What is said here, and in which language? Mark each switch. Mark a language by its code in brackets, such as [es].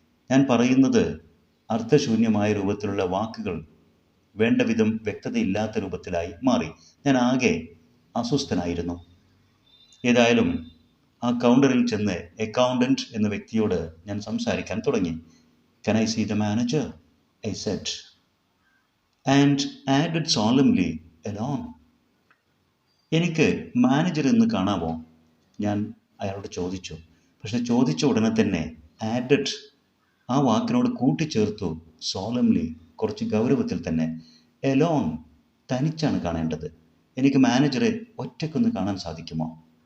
[ml] ഞാൻ പറയുന്നത് അർത്ഥശൂന്യമായ രൂപത്തിലുള്ള വാക്കുകൾ വേണ്ട വിധം വ്യക്തതയില്ലാത്ത രൂപത്തിലായി മാറി. ഞാൻ ആകെ അസ്വസ്ഥനായിരുന്നു. ഏതായാലും ആ കൗണ്ടറിൽ ചെന്ന് അക്കൗണ്ടന്റ് എന്ന വ്യക്തിയോട് ഞാൻ സംസാരിക്കാൻ തുടങ്ങി. [en] Can I see the manager? I said, and added solemnly, alone. [ml] എനിക്ക് മാനേജർ എന്ന് കാണാമോ? ഞാൻ അയാളോട് ചോദിച്ചു. പക്ഷെ ചോദിച്ച ഉടനെ തന്നെ ആഡഡ് ആ വാക്കിനോട് കൂട്ടിച്ചേർത്തു, സോലംലി, കുറച്ച് ഗൗരവത്തിൽ തന്നെ. എലോൺ, തനിച്ചാണ് കാണേണ്ടത്. എനിക്ക് മാനേജറെ ഒറ്റയ്ക്കൊന്ന് കാണാൻ സാധിക്കുമോ?